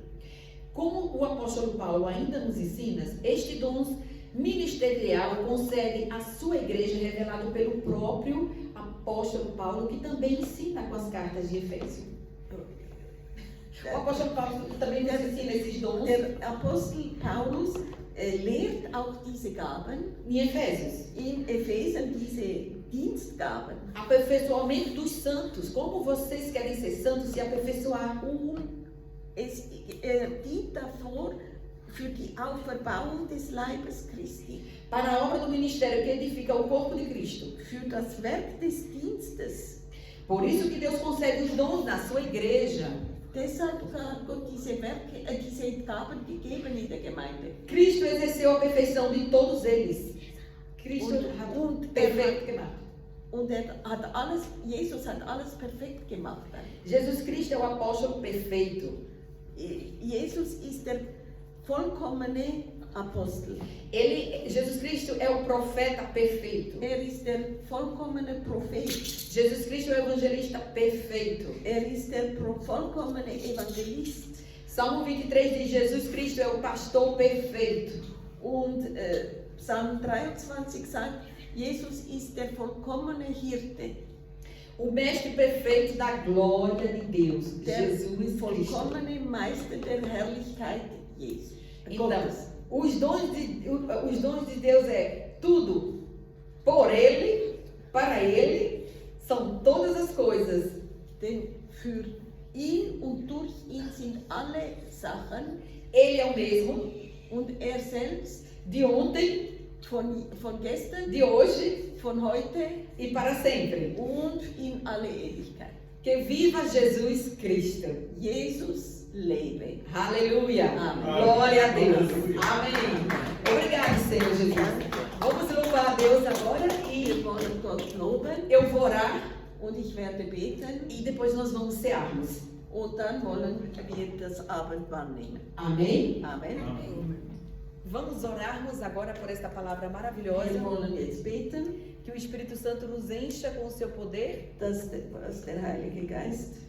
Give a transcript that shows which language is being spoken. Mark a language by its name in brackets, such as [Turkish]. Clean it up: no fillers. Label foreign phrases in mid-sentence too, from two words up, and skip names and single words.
[Portuguese] Como o apóstolo Paulo ainda nos ensina, este dom ministerial concede à sua igreja revelado pelo próprio apóstolo Paulo, que também ensina com as cartas de Efésio. O apóstolo Paulo também nos ensina esses dons [German] Der Apostel Paulus lehrt auch diese Gaben [Portuguese] em Efésios. [German] in Ephesern, diese Dienstgaben. [Portuguese] Aperfeiçoamento dos santos. Como vocês querem ser santos, se aperfeiçoar? [German] Es dient davor für die Auferbauung des Leibes Christi, [Portuguese] Para a obra do ministério que edifica o corpo de Cristo. [German] für das Werk des Dienstes. [Portuguese] Por isso que Deus concede os dons na sua igreja. [German] Deshalb hat Gott diese Gaben gegeben in der Gemeinde. [Portuguese] Cristo exerceu a perfeição de todos eles. Cristo [German] Und perfeito gemacht. Und Jesus hat alles perfekt gemacht. [Portuguese] Jesus Cristo é o apóstolo perfeito. [German] Jesus ist der vollkommene Apostel. [Portuguese] Jesus Cristo é o profeta perfeito. [German] Er ist der vollkommene Prophet. [Portuguese] Jesus Cristo é o evangelista perfeito. [German] Er ist der vollkommene Evangelist. [Portuguese] Salmo 23 diz: Jesus Cristo é o pastor perfeito. [German] Und Psalm 23 sagt, Jesus ist der vollkommene Hirte. [Portuguese] O mestre perfeito da glória de Deus, [German] Der [Portuguese] Jesus Cristo. [German] vollkommene Meister der Herrlichkeit Jesus. [Portuguese] Então, os dons de Deus é tudo por Ele, para Ele, são todas as coisas. [German] Denn für ihn und durch ihn sind alle Sachen [Portuguese] Ele é o mesmo [German] und er selbst [Portuguese] de ontem, [German] von gestern, [Portuguese] de hoje [German] von heute [Portuguese] e para sempre. [German] und in alle Ewigkeit. [Portuguese] Que viva Jesus Cristo. [German] Jesus lebe. [Portuguese] Aleluia. Amém. Glória a Deus. Aleluia. Amém. Obrigado, Senhor Jesus. Vamos louvar a Deus agora [German] Wir [Portuguese] e [German] wollen Gott loben [Portuguese] eu vou orar [German] und ich werde beten [Portuguese] e depois nós vamos cearmos. [German] und dann wollen wir das Abendmahl nehmen. [Portuguese] Amém? [German] Amen. [Portuguese] Vamos orarmos agora por esta palavra [German] Wir [Portuguese] maravilhosa. [German] wollen jetzt beten, [Portuguese] Que o Espírito Santo nos encha com o seu poder [German] dass der Heilige Geist